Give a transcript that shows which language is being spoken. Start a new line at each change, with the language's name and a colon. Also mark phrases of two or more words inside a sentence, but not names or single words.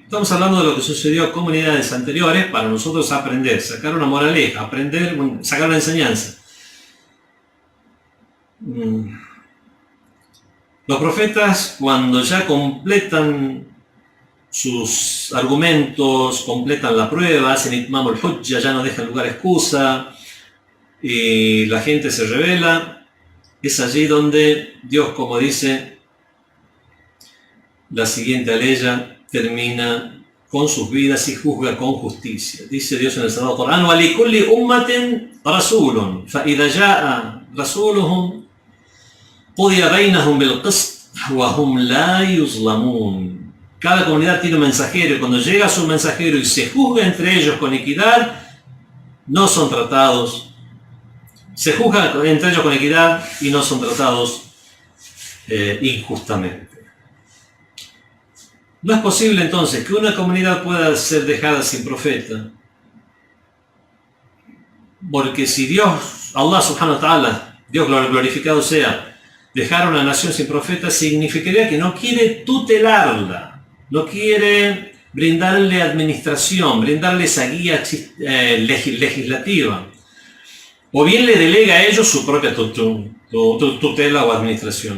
Spanish: Estamos hablando de lo que sucedió a comunidades anteriores para nosotros aprender, sacar una moraleja, aprender, sacar una enseñanza. Los profetas, cuando ya completan sus argumentos, completan la prueba, hacen
Arabic: إتمام الحجة,
Spanish: ya no dejan lugar a excusa, y la gente se rebela, es allí donde Dios, como dice la siguiente aleya, termina con sus vidas y juzga con justicia. Dice Dios en el Sagrado Corán:
Arabic: وَلِكُلِّ أُمَّةٍ رَسُولٌ فَإِذَا جَاءَ رَسُولُهُمْ قُضِيَ بَيْنَهُمْ بِالْقِسْطِ وَهُمْ لَا يُظْلَمُونَ.
Spanish: Cada comunidad tiene un mensajero, y cuando llega su mensajero y se juzga entre ellos con equidad, no son tratados, se juzga entre ellos con equidad y no son tratados injustamente. No es posible entonces que una comunidad pueda ser dejada sin profeta, porque si Dios,
Arabic: الله سبحانه وتعالى,
Spanish: Dios glorificado sea, dejar una nación sin profeta, significaría que no quiere tutelarla, no quiere brindarle administración, brindarle esa guía legislativa, o bien le delega a ellos su propia tutela o administración.